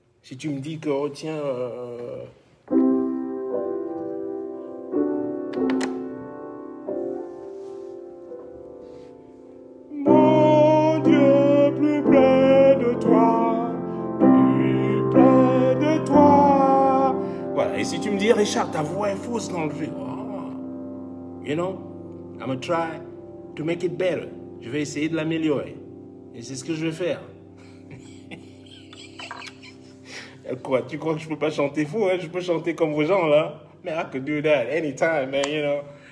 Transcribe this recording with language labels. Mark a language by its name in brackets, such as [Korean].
[French] Si tu me dis que, oh tiens, mon Dieu, plus près de toi, plus près de toi. Voilà, et si tu me dis, Richard, ta voix est fausse dans le jeu. [English] Oh, you know, I'm gonna try to make it better. [French] Je vais essayer de l'améliorer. Et c'est ce que je vais faire. Quoi, tu crois que je peux pas chanter fou, hein? Je peux chanter comme vos gens, là. [English] Man, I could do that anytime, man, you know.